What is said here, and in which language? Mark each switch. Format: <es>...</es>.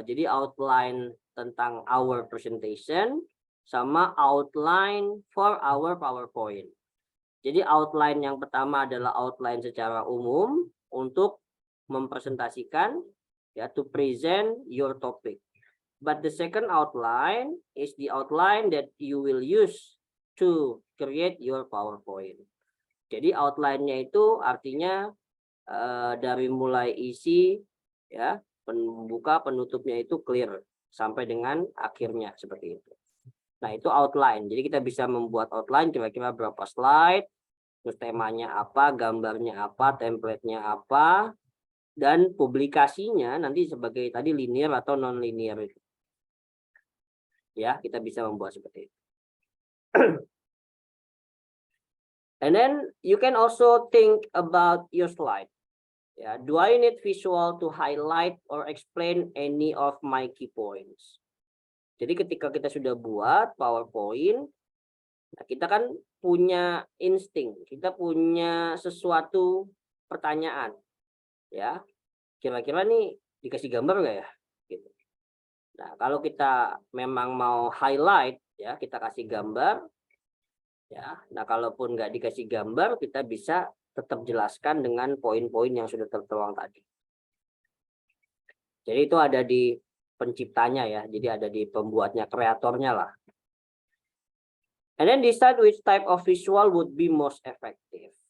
<id>Jadi outline tentang</id> <en>our presentation</en> <id>sama outline</id> <en>for our PowerPoint.</en> <id>Jadi outline yang pertama adalah outline secara umum untuk mempresentasikan ya</id> <en>to present your topic. But the second outline is the outline that you will use to create your PowerPoint.</en> <id>Jadi outline-nya itu artinya dari mulai isi ya, pembuka penutupnya itu clear sampai dengan akhirnya seperti itu. Nah, itu outline. Jadi kita bisa membuat outline kira-kira berapa slide, terus temanya apa, gambarnya apa, template-nya apa, dan publikasinya nanti sebagai tadi linear atau non linear itu. Ya, kita bisa membuat seperti itu.</id> <en>And then you can also think about your slide. Ya, do I need visual to highlight or explain any of my key points?</en> <id>Jadi ketika kita sudah buat PowerPoint, nah kita kan punya insting, kita punya sesuatu pertanyaan, ya. Kira-kira nih dikasih gambar nggak ya? Gitu. Nah, kalau kita memang mau highlight, ya kita kasih gambar. Ya, nah kalaupun nggak dikasih gambar, kita bisa tetap jelaskan dengan poin-poin yang sudah tertuang tadi. Jadi itu ada di penciptanya ya, jadi ada di pembuatnya, kreatornya lah.</id> <en>And then decide which type of visual would be most effective.</en>